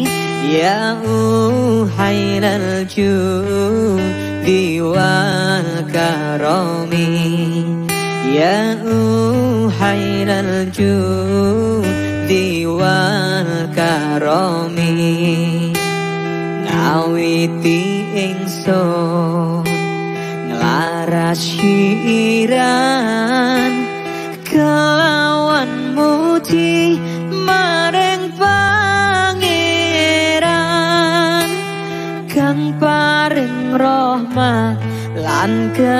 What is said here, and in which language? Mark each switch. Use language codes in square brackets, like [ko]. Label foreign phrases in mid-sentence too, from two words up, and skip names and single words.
[ar] يا أهل الجود والكرم يا أهل الجود والكرم. [jv] Ngawiti ingsun nglaras syiran, kelawan muji maring pangeran kang paring roh rahmat lan